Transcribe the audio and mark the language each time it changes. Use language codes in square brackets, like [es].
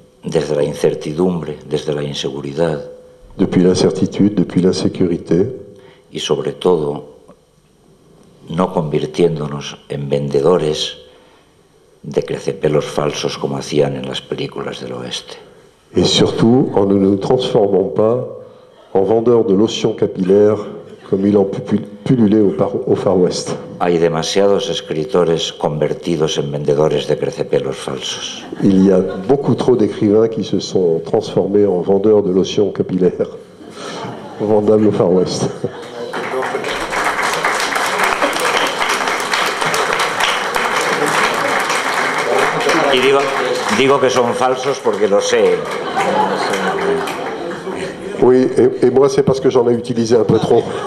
[es] Desde la incertidumbre, desde la inseguridad. [fr] Depuis l'incertitude, depuis l'insécurité. [es] Y sobre todo, no convirtiéndonos en vendedores de crecepelos falsos como hacían en las películas del oeste. [fr] Et surtout, en ne nous transformons pas en vendeurs de lotion capillaire comme il en pullulait au Far West. [es] Hay demasiados escritores convertidos en vendedores de crecepelos falsos. [fr] Il y a beaucoup trop d'écrivains qui se sont transformés en vendeurs de lotion capillaire vendables au Far West. [es] Y digo que son falsos porque lo sé. [fr] Oui, et moi c'est parce que j'en ai utilisé un peu trop.